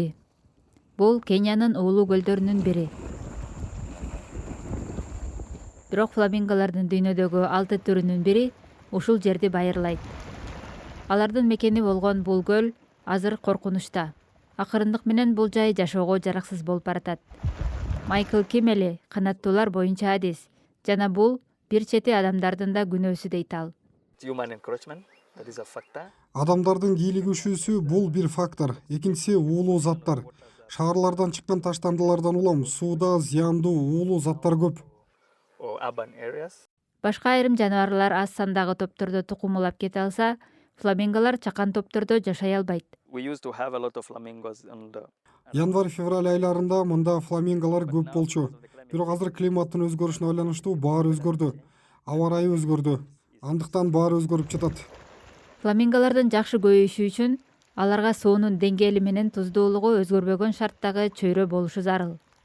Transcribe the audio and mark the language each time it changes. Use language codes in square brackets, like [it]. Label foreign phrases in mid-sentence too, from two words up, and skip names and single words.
[ky] Бул Кениянын уулуу көлдөрүнүн бири. Бирок фламинголордун дүйнөдөгү 6 түрүнүн бири ушул жерди байырлайт. Алардын мекени болгон бул көл азыр коркунучта. Акырындык менен бул жай жашоого жараксыз болуп баратат. Майкл Кимели канаттуулар боюнча адис жана бул бир чети адамдардын да күнөөсү дейт ал. [en] Human encroachment, that is a factor. [ky] Адамдардын кийлигишүүсү бул бир фактор. Экинчиси уулуу заттар. Шаарлардан чыккан таштандылардан улам сууда зыяндуу уулуу заттар көп. [en] Or urban areas. [ky] Башка айрым жаныбарлар аз сандагы топтордо тукумулап кете алса, фламинголор чакан топтордо жашай албайт. [en] We used to have a lot of flamingos on the [ky] Январь-февраль айларында мында фламинголор көп болчу. Бирок азыр климаттын өзгөрүшүнө байланыштуу баары өзгөрдү. Аба ырайы өзгөрдү. Андыктан баары өзгөрүп жатат. Фламинголордун жакшы көбөйүшү үчүн аларга суунун деңгээли менен туздуулугу өзгөрбөгөн шарттагы чөйрө болушу зарыл.